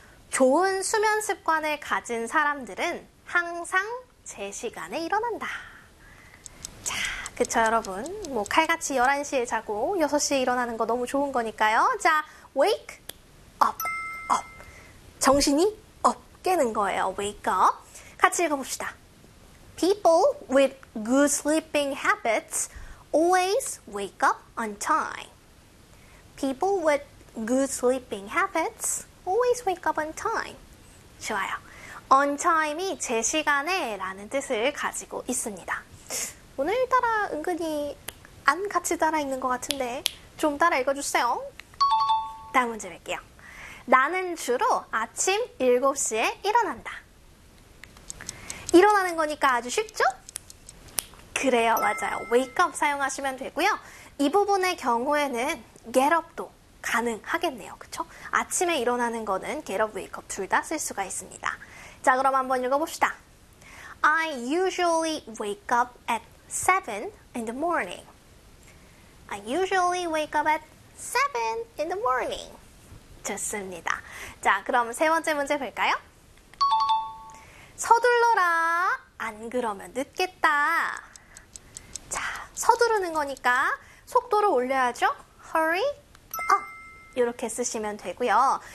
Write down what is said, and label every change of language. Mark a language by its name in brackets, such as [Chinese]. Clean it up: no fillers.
[Korean] 좋은 수면 습관을 가진 사람들은 항상 제시간에 일어난다. 자, 그쵸 여러분? 뭐 칼같이 11시에 자고 6시에 일어나는 거 너무 좋은 거니까요. [English] 자, wake up, up. [Korean] 정신이 up 깨는 거예요. [English] wake up. [Korean] 같이 읽어봅시다. [English] People with good sleeping habits always wake up on time. People with good sleeping habits always wake up on time. [Korean] 좋아요. [English] On time [Korean] 이 제 시간에 라는 뜻을 가지고 있습니다. 오늘따라 은근히 안 같이 따라 읽는 것 같은데 좀 따라 읽어주세요. 다음 문제 볼게요. 나는 주로 아침 7시에 일어난다. 일어나는 거니까 아주 쉽죠? 그래요, 맞아요. wake up 사용하시면 되고요. 이 부분의 경우에는 get up도 가능하겠네요. 그쵸? 아침에 일어나는 거는 get up, wake up 둘 다 쓸 수가 있습니다. 자, 그럼 한번 읽어봅시다. [English] I usually wake up at 7 in the morning. I usually wake up at 7 in the morning. [Korean] 좋습니다. 자, 그럼 세 번째 문제 볼까요? 서둘러라. 안 그러면 늦겠다. 자, 서두르는 거니까 속도를 올려야죠. [English] Hurry up. [Korean] 이렇게 쓰시면 되고요.